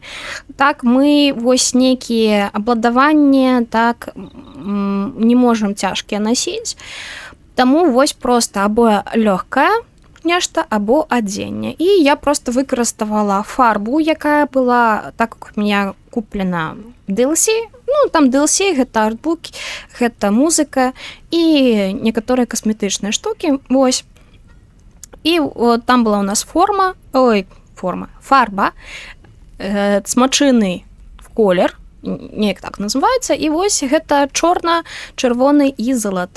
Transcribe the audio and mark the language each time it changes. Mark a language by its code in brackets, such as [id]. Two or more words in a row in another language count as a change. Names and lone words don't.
[be] Так, мы вось нейкія абладаванні, так, не можам цяжкія насіць, таму вось проста або лёгкая нешта, або адзенне. І я проста выкарыставала фарбу, якая была, так як [ru] у меня [be] куплена DLC, там DLC, гэта артбук, гэта музыка і некаторыя касметычныя штукі, вось. І там была у нас фарба, смачыны колер, неяк так называецца, і вось гэта чорна, чырвоны і залаты.